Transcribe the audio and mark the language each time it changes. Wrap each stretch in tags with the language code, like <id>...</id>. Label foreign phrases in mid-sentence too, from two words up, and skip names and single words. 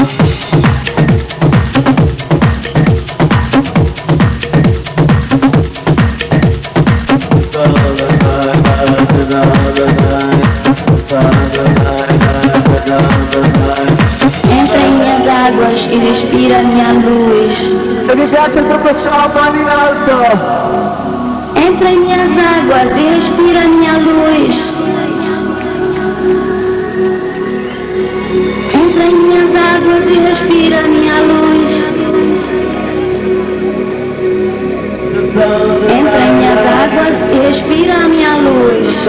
<pt>Entra em minhas águas e respira minha luz.</pt> <it>Se mi piace il professor mani in alto.</it> <pt>Entra em minhas águas e respira minha luz. Entra em minhas águas e respira minha luz. Entra em minhas águas e respira minha luz.</pt>